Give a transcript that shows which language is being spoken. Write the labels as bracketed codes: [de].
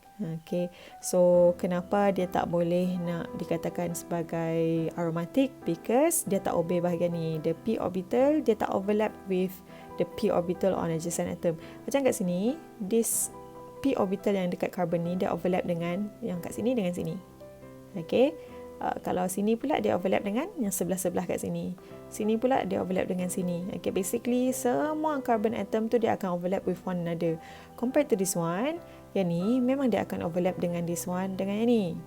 [ms] Okay, so kenapa dia tak boleh nak dikatakan sebagai aromatic? [en] Because [ms] dia tak obey bahagian ni, [en] the p orbital dia tak overlap with the p orbital on adjacent atom. [ms] Macam kat sini, [en] this p orbital [ms] yang dekat carbon ni dia overlap dengan yang kat sini dengan sini. Okay, kalau sini pula dia overlap dengan yang sebelah-sebelah kat sini. Sini pula dia overlap dengan sini. Okay, basically semua carbon atom tu dia akan overlap [en] with one another. [ms] Compared to [en] this one, [ms] yang ni memang dia akan overlap dengan this one dengan yang ni.